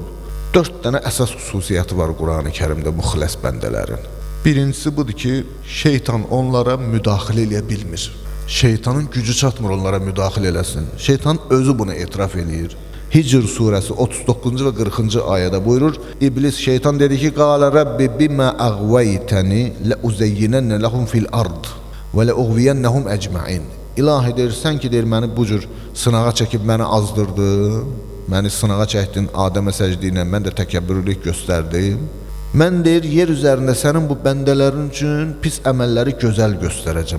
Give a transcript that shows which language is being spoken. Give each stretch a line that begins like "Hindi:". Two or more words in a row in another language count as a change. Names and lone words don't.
Azerbaijani: 4 dənə əsas xüsusiyyəti var Quran-ı Kərimdə muxləs bəndələrin. Birincisi budur ki, şeytan onlara müdaxilə eləyə bilmir. Şeytanın gücü çatmır onlara müdaxilə eləsin. Şeytan özü bunu etiraf eləyir. Hicr surəsi 39-cu və 40-cı ayədə buyurur. İblis, şeytan dedi ki,
Arabic: "قال رب بما أغويتني لأزينن لهم في الأرض ولأغوينهم أجمعين."
Azerbaijani: İlahi deyir, sən ki deyir məni bu cür sınağa çəkib məni azdırdın, məni sınağa çəkdin Adəmə səcdə ilə, mən də təkəbbürlük göstərdim. Mən deyir, yer üzərində sənin bu bəndələrin üçün pis əməlləri gözəl göstərəcəm.